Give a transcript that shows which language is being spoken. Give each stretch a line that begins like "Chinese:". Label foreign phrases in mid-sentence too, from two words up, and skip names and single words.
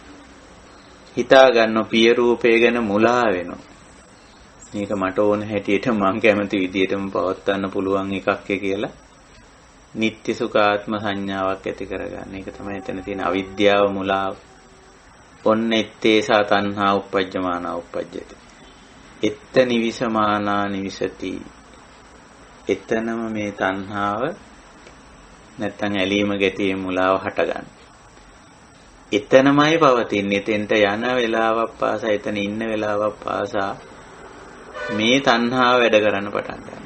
Sinhala: හිතා ගන්න පිය රූපය ගැන මුලා වෙනවා. මේක මට ඕන හැටියට මං කැමති විදිහටම පවත්වන්න පුළුවන් එකක් කියලා නිත්‍ය සුඛාත්ම සංඥාවක් ඇති කරගන්න. ඒක තමයි එතන තියෙන අවිද්‍යාව මුලාව.
Pali: ඔන්න එත්තේසා තණ්හා උප්පජ්ජමානා උප්පජ්ජති. එත්ත නිවිසමානා නිවිසති.
Sinhala: එතනම මේ තණ්හාව නැත්තම් ඇලීම ගැටීම මුලාව හටගන්න. එතනමයි පවතින්නේ. එතෙන්ට යන වෙලාවක් පාසා එතන ඉන්න වෙලාවක් පාසා මේ තණ්හාව වැඩ කරන්න පටන් ගන්නවා.